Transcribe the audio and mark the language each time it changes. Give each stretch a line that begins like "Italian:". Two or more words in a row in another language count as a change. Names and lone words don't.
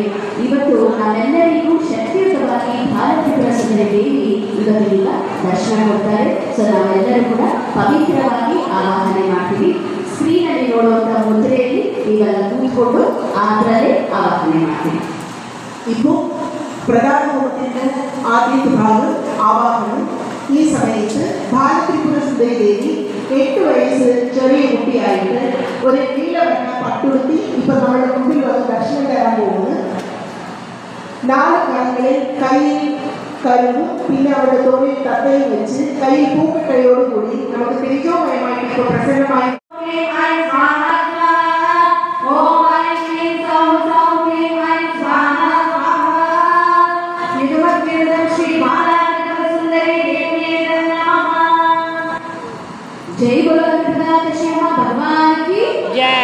Kannada: ಇವತ್ತು ನಾವೆಲ್ಲರಿಗೂ ಶಕ್ತಿಯುತವಾಗಿ ಬಾಲತ್ರಿಪುರ ಸುಂದರಿ ದೇವಿ ಇವತ್ತು ಈಗ ದರ್ಶನ ಕೊಡ್ತಾರೆ. ಸೊ ನಾವೆಲ್ಲರೂ ಕೂಡ ಪವಿತ್ರವಾಗಿ ಆವಾಹನೆ ಮಾಡ್ತೀವಿ. ಸ್ಕ್ರೀನಲ್ಲಿ ನೋಡುವಂಥ ಮುದ್ರೆಯಲ್ಲಿ ನೀವೆಲ್ಲ ಕೂತ್ಕೊಂಡು ಅದರಲ್ಲೇ ಆವಾಹನೆ ಮಾಡ್ತೀವಿ.
Malayalam: ഇപ്പോൾ പ്രധാന ഹോമത്തിൻ്റെ ആദ്യത്തെ ഭാഗം ആവാഹനം. ഈ സമയത്ത് ബാലത്രിപുര സുന്ദരി ദേവി 8 വയസ്സ് ചെറിയ കുട്ടിയായിട്ട് ഒരു നീലവർണ്ണ പട്ടുടുത്തി ഇപ്പം നമ്മുടെ മുമ്പിൽ വന്ന് ദർശനം തരാൻ പോകുന്നത്. 4 കാലങ്ങളിൽ കയ്യിൽ കരുവും പിന്നെ അവരുടെ തോളിൽ തത്തയും വെച്ച് കയ്യിൽ പൂക്കട്ടയോടുകൂടി നമുക്ക് തേജോമയമായിട്ട് ഇപ്പോൾ പ്രസന്നമായി
Hindi: जय बोलो भगवान की जय.